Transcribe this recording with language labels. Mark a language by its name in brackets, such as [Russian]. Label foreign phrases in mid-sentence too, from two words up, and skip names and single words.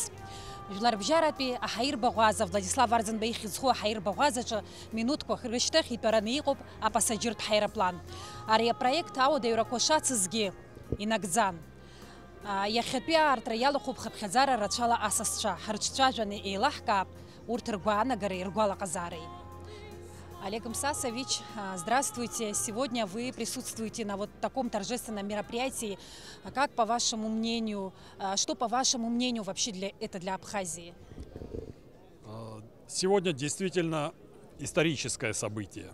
[Abkhazian] Жәларбжьаратәи аҳаирбаӷәаза Владислав Арӡынба ихьӡ-зху аҳаирбаӷәазаҿы минуҭқәа рышьҭахь итәараны иҟоуп апассажиртә ҳаирплан. Ари апроект ауадаҩрақәа шацызгьы инагӡан. Иахьатәи аартра иалахәуп хыԥхьаӡара рацәала асасцәа. Ҳрыҿцәажәаны еилаҳкаап урҭ ргәаанагареи ргәалаҟазаареи. [Russian] Олег Мсасович, здравствуйте. Сегодня вы присутствуете на вот таком торжественном мероприятии. Как по вашему мнению, что по вашему мнению вообще это для Абхазии? Сегодня действительно историческое событие.